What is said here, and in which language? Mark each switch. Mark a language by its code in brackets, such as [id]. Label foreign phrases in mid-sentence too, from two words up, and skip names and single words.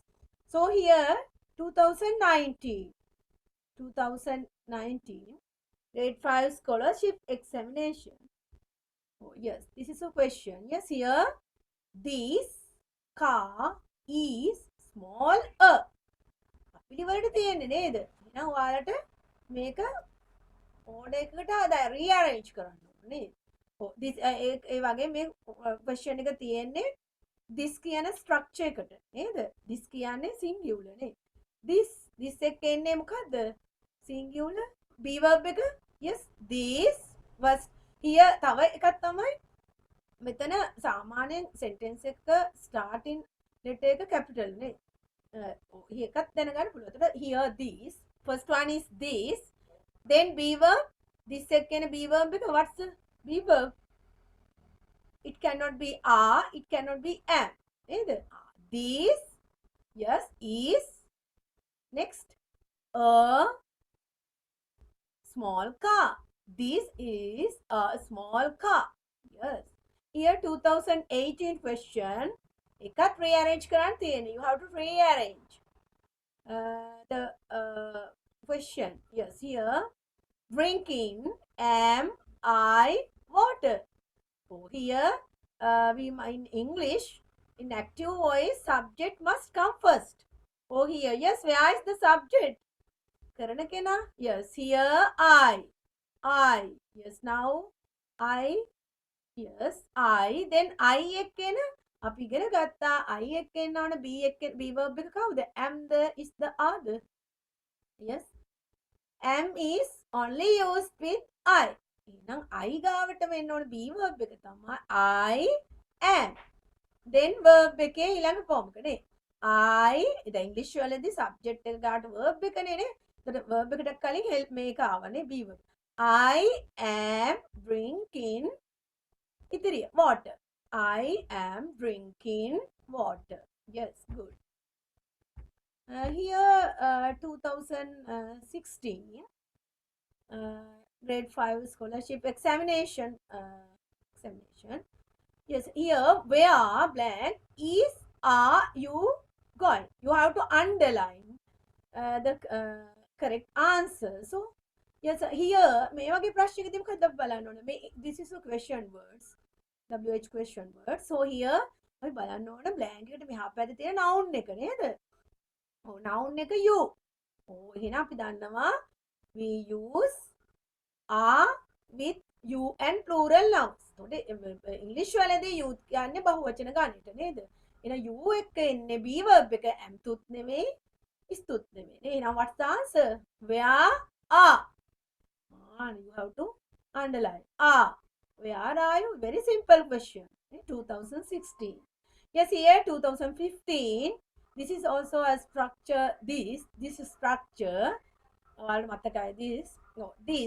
[en] So here 2019 grade 5 scholarship examination. Oh, yes, this is a question. Yes, here this car is small a. [si] පිළිවෙලට තියෙන්නේ නේද? එහෙනම් ඔයාලට මේක ඕඩර් එකකට රීඅරේන්ජ් කරන්න ඕනේ නේද? ඔව් this ඒ වගේ මේ question එක තියෙන්නේ this කියන structure එකට නේද? this කියන්නේ singular නේ. this එක එන්නේ මොකද්ද? [en] singular be verb [si] එක. [en] yes, this was here [si] තව එකක් තමයි මෙතන සාමාන්‍යයෙන් sentence එක [en] starting letter [si] එක capital නේ. එකත් දැනගන්න පුළුවන්. [en] එතකොට here this first one is this, then be verb, this second be verb එක what's the be verb? It cannot be are, it cannot be am. නේද? this, yes, is. Next, a small car. This is a small car. Yes. Here 2018 question. [si] එකත් rearrange කරන්න තියෙන්නේ. [en] You have to rearrange the question. Yes, here drinking am I water. So here we in English in active voice subject must come first. Oh here, yes, where is the subject? [si] කරන කෙනා. [en] Yes, here I. Yes, now I. Yes, I. Then I [si] එක්කෙන අපි ඉගෙන ගත්තා I එක්ක එන්න ඕන [en] be verb [si] එක කවුද? [en] am the is the other. Yes, am is only used with I. [si] එහෙනම් I ගාවට වෙන්න ඕන [en] be verb [si] එක තමයි [en] I am. Then verb [si] එකේ ඊළඟ form එක නේ. [en] I the English [si] වලදී subject එක ගාට verb එකනේ නේ. ඒතර verb එකට කලින් help මේක ආවනේ [en] be verb. I am drinking [si] ඉතිරිය water. [en] I am drinking water. Yes, good. Here 2016 grade 5 scholarship examination. Yes, here where blank is are you going? You have to underline the correct answer. So yes, here [si] මේ වගේ ප්‍රශ්නයකදී මොකක්ද බලන්න ඕනේ? [en] මේ this is a question words. WH question words. So here [si] අපි බලන්න ඕනේ blank එකට මෙහා පැත්තේ තියෙන noun එක නේද? [en] ඔව් noun එක you. [si] ඔව් එහෙනම් අපි දන්නවා [en] we use are with you and plural nouns. [si] එතකොට ඉංග්‍රීසි වලදී you කියන්නේ බහුවචන ගන්නට නේද? එහෙනම් you එක්ක එන්නේ [en] be verb [si] එක am තුත් නෙමෙයි is තුත් නෙමෙයි. [en] එහෙනම් what's the answer? Where are? You have to underline are. Where are you? Very simple question. 2016. Yes, here 2015. This is also a structure. This is structure. This. No, this.